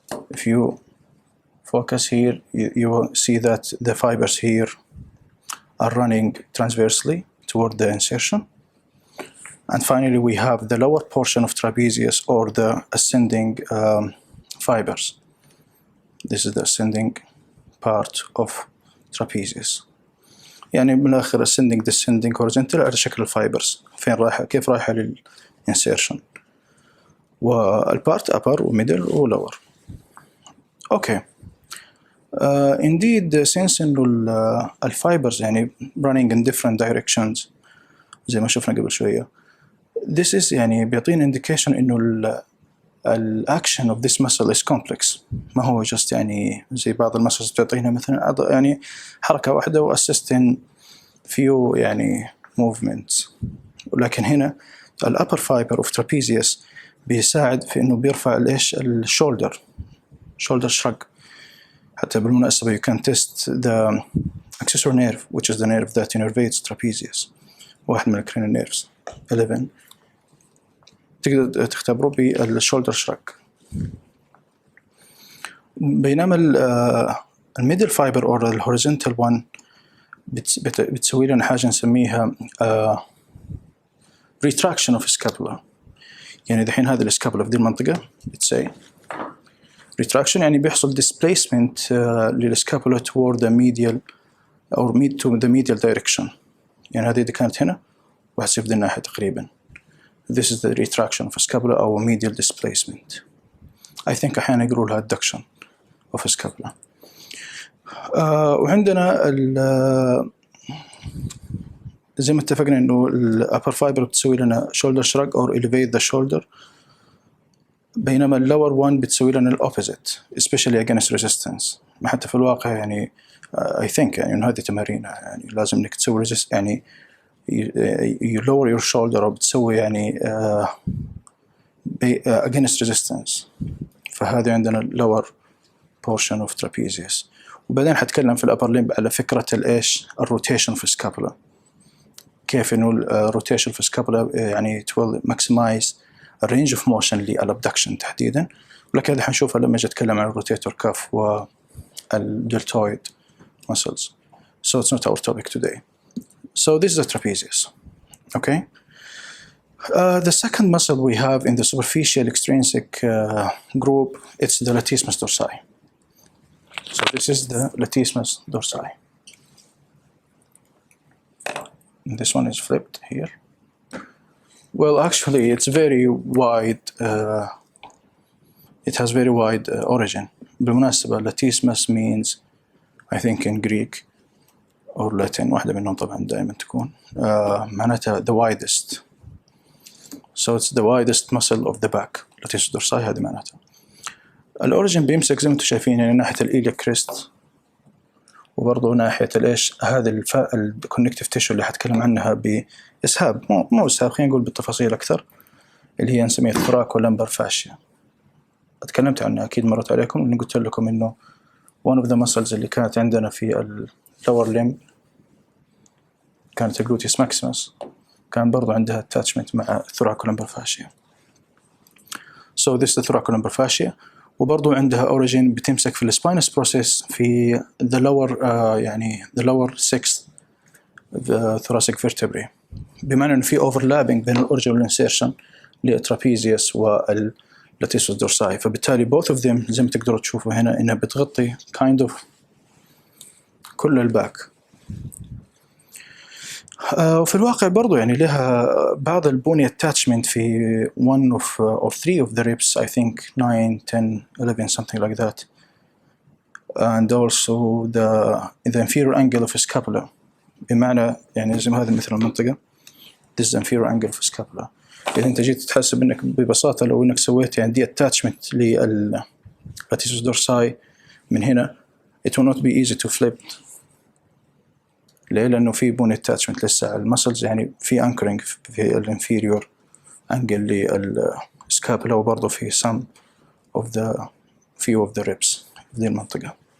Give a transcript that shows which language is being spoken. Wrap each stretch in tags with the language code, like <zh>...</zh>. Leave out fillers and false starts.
<en>If you focus here, you will see that the fibers here are running transversely toward the insertion. And finally, we have the lower portion of trapezius, or the ascending fibers. This is the ascending part of trapezius.</en> <ar>يعني من الآخر</ar> <en>ascending, descending, horizontal</en> <ar>على شكل الفايبرز، فين رايحة، كيف رايحة للinsertion، والبارت upper وmiddle وlower.</ar> <en>Okay. Indeed, since</en> <ar>إنه الفايبرز يعني</ar> <en>running in different directions</en> <ar>زي ما شفنا قبل شوية,</ar> <en>this is</en> <ar>يعني بيعطينا</ar> <en>indication</en> <ar>إنه الأكشن</ar> <en>of this muscle is complex.</en> <ar>ما هو just يعني زي بعض المسلز بتعطينا مثلا يعني حركة واحدة و</ar> <en>assist in few</en> <ar>يعني movements. ولكن هنا ال</ar> <en>upper fiber of trapezius</en> <ar>بيساعد في إنه بيرفع الإيش</ar> <en>shoulder shrug.</en> <ar>حتى بالمناسبة</ar> <en>you can test the accessory nerve, which is the nerve that innervates trapezius,</en> <ar>واحد من</ar> <en>cranial nerves 11.</en> <ar>تقدر تختبره بالشولدر شراك. بينما الميدل فايبر أو الهوريزونتال وان بتسوي لنا حاجة نسميها retraction of scapula. يعني دحين هذه السكابولا في دي المنطقة بتسوي retraction, يعني بيحصل displacement للسكابولا</ar> <en>toward the medial,</en> <ar>أو</ar> <en>to the medial direction.</en> <ar>يعني هذه كانت هنا وهتصير بدي الناحية تقريبا.</ar> <en>This is the retraction of scapula أو medial displacement. I think</en> <ar>أحيانا يقولوا لها</ar> <en>adduction of scapula.</en> <ar>وعندنا زي ما اتفقنا إنه ال</ar> <en>upper fiber</en> <ar>بتسوي لنا</ar> <en>shoulder shrug or elevate the shoulder،</en> <ar>بينما ال</ar> <en>lower one</en> <ar>بتسوي لنا ال</ar> <en>opposite especially against resistance.</en> <ar>حتى في الواقع يعني</ar> <en>I think</en> <ar>يعني إنه هذه تمارين يعني لازم إنك تسوي يعني</ar> <en>you lower your shoulder</en> <ar>أو بتسوي يعني</ar> <en>against resistance.</en> <ar>فهذه عندنا</ar> <en>lower portion of trapezius.</en> <ar>وبعدين حتكلم في الأبر لمب على فكرة الإيش الروتيشن في السكابولا، كيف إنه الروتيشن في السكابولا يعني</ar> <en>will maximize</en> <ar>الرينج اوف موشن للابدكشن تحديدا، ولكن هذا حنشوفها لما اجي اتكلم عن الروتيتور كاف والدلتويد muscles.</ar> <en>So it's not our topic today. So this is the trapezius. Okay. The second muscle we have in the superficial extrinsic group, it's the latissimus dorsi. So this is the latissimus dorsi. And this one is flipped here. Well, actually, it's very wide. It has very wide origin.</en> <ar>بالمناسبة,</ar> <en>latissimus means, I think in Greek or Latin,</en> <ar>واحدة منهم طبعا دائما تكون معناتها</ar> <en>the widest. So it's the widest muscle of the back. latissimus dorsi</en> <ar>هذه معناتها. الأوريجين بيمسك زي ما انتم شايفين يعني ناحية الإيليا كريست، وبرضه ناحية الإيش هذا الكونكتيف تيشو اللي حتكلم عنها بإسهاب، مو إسهاب، خلينا نقول بالتفاصيل أكثر، اللي هي نسميها ثراكو لمبر فاشيا. اتكلمت عنها أكيد مرت عليكم، إني قلت لكم إنه</ar> <en>one of the muscles</en> <ar>اللي كانت عندنا في</ar> <en>lower limb</en> <ar>كانت الجلوتيوس ماكسيمس، كان برضو عندها attachment مع ثراكو لمبر فاشيا.</ar> <en>So this is the thoraco lumbar fascia.</en> <ar>وبرضو عندها origin بتمسك في السباينس بروسيس في the lower يعني</ar> <en>the lower sixth the thoracic vertebrae،</en> <ar>بمعنى إنه في overlapping بين الأوريجين والإنسيرشن للترابيزيوس واللاتيسوس دورساي، فبالتالي</ar> <en>both of them</en> <ar>زي ما تقدروا تشوفوا هنا إنها بتغطي</ar> <en>kind of</en> <ar>كل الباك. وفي الواقع برضو يعني لها بعض البوني</ar> <en>attachment في one of or three of the ribs, I think 9, 10, 11, something like that, and also the inferior angle of scapula،</en> <ar>بمعنى يعني زي ما هذا مثل المنطقة</ar> <en>this is the inferior angle of scapula.</en> <ar>إذا أنت جيت تحسب إنك ببساطة لو إنك سويت يعني دي attachment لللاتيسوس دورساي من هنا</ar> <en>it will not be easy to flip.</en> <ar>ليه؟ لأنه في بون attachment لسه المسلز، يعني في anchoring في الانفيريور angle للسكابولا، وبرضه في some of the</ar> <en>few of the ribs</en> <ar>في ذي المنطقة.</ar>